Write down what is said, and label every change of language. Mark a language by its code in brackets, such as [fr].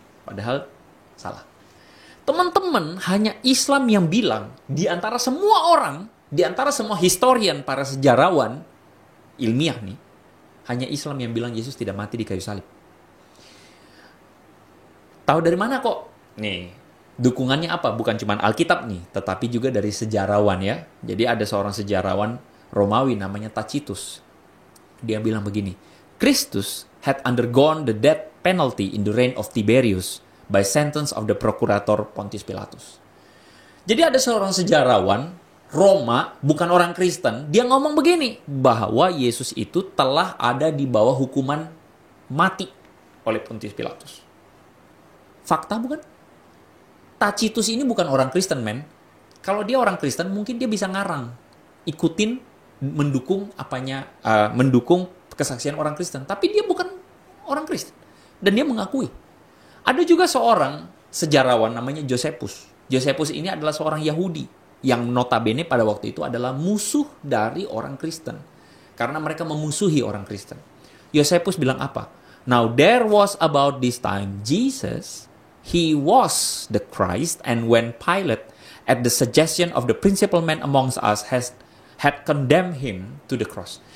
[id] Padahal salah. Teman-teman, hanya Islam yang bilang di antara semua orang, di antara semua historian, para sejarawan ilmiah nih, hanya Islam yang bilang Yesus tidak mati di kayu salib. Tahu dari mana kok? Nih, dukungannya apa? Bukan cuma Alkitab nih, tetapi juga dari sejarawan ya. Jadi ada seorang sejarawan Romawi namanya Tacitus. Dia bilang begini, [en] Christus had undergone the death penalty in the reign of Tiberius by sentence of the procurator Pontius Pilatus. [id] Jadi ada seorang sejarawan Roma, bukan orang Kristen, dia ngomong begini, bahwa Yesus itu telah ada di bawah hukuman mati oleh Pontius Pilatus. Fakta bukan? Tacitus ini bukan orang Kristen, men. Kalau dia orang Kristen, mungkin dia bisa ngarang, ikutin, mendukung mendukung kesaksian orang Kristen. Tapi dia bukan orang Kristen. Dan dia mengakui. Ada juga seorang sejarawan namanya Josephus. Josephus ini adalah seorang Yahudi yang notabene pada waktu itu adalah musuh dari orang Kristen. Karena mereka memusuhi orang Kristen. Josephus bilang apa? [en] Now there was about this time Jesus, he was the Christ, and when Pilate, at the suggestion of the principal man amongst us, had condemned him to the cross.